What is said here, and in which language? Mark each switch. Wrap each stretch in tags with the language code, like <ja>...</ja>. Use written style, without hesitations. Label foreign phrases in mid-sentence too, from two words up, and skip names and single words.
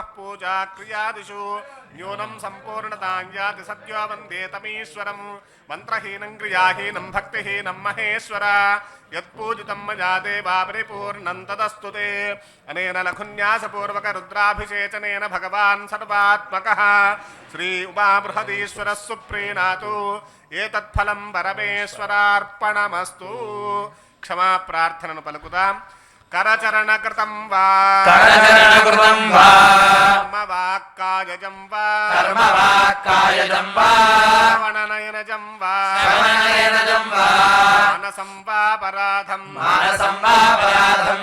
<sa>పూజా క్రియాదిషు న్యూనం సంపూర్ణతాం యాతి సద్యో వందే తమీశ్వరం మంత్రహీనం క్రియాహీనం భక్తిహీనం మహేశ్వర యత్పూజితం మయా దేవా పరిపూర్ణం తదస్తు తే అనేన లఘున్యాసపూర్వక రుద్రాభిషేచనేన భగవాన్ సర్వాత్మకః శ్రీ ఉమాబృహదీశ్వరः సుప్రీణాతు ఏతత్ఫలం పరమేశ్వరార్పణమస్తు</sa> <te>క్షమా ప్రార్థనను పలుకుదాం</te> <sa>करचरणकृतं वा करचरणकृतं वा कर्मवाक्कायजं वा कर्मवाक्कायजं वा श्रवणनयनजं वा श्रवणनयनजं वा मानसं वा पराधं मानसं वा पराधं</sa>